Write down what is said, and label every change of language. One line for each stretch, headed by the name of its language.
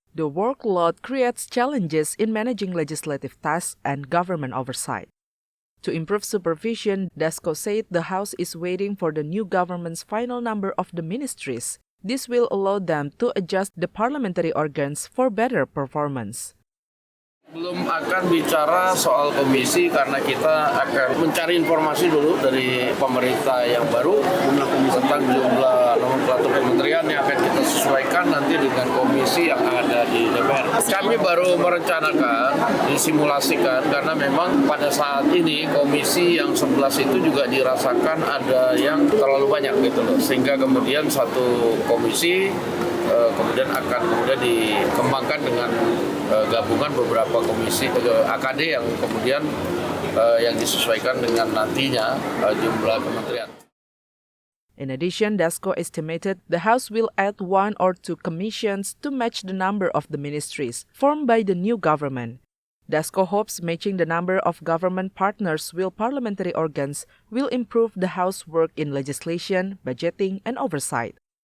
English: The workload creates challenges in managing legislative tasks and government oversight. To improve supervision, Dasko said the House is waiting for the new government's final number of the ministries. This will allow them to adjust the parliamentary organs for better performance.
Indonesian: Belum akan bicara soal komisi karena kita akan mencari informasi dulu dari pemerintah yang baru tentang jumlah nomenklatur kementerian yang akan kita sesuaikan nanti dengan komisi yang ada di DPR. Kami baru merencanakan, disimulasikan karena memang pada saat ini komisi yang 11 itu juga dirasakan ada yang terlalu banyak gitu loh. Sehingga kemudian satu komisi kemudian akan dikembangkan dengan gabungan beberapa komisi AKD yang kemudian yang disesuaikan dengan nantinya jumlah kementerian.
English: In addition, Dasko estimated the House will add 1 or 2 commissions to match the number of the ministries formed by the new government. Dasko hopes matching the number of government partners with parliamentary organs will improve the House work in legislation, budgeting, and oversight.